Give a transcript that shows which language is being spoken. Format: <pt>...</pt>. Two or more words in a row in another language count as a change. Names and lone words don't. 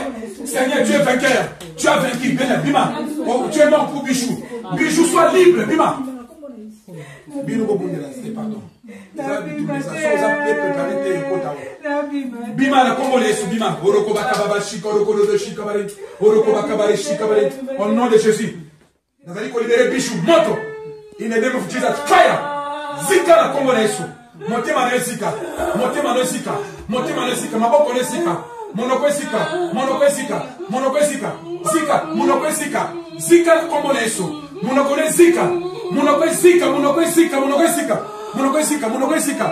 <fr>Seigneur, tu es vainqueur. Tu as vaincu. Bima. Tu es mort pour Bijou. Bijou, sois libre.</fr> <ln>Bima.</ln> <fr>Pardon.</fr> <ln>Bima na kombo Yesu bima. Oroko bakababa shika oroko do shika bare. Oroko bakabare shika bare.</ln> <fr>Au nom de Jésus.</fr> <ln>Nazali ko libérer Bijou moto.</ln> <en>In the name of Jesus. Fire.</en> <ln>Zika na kombo Yesu. Motema na zika. Motema na zika. Motema na zika. Maboko na zika. Monoko zika. Monoko zika. Monoko zika. Zika. Monoko zika. Zika na kombo Yesu. Monoko zika. Monoko zika. Monoko zika. Monoko zika. Monoko zika. Monoko zika.</ln>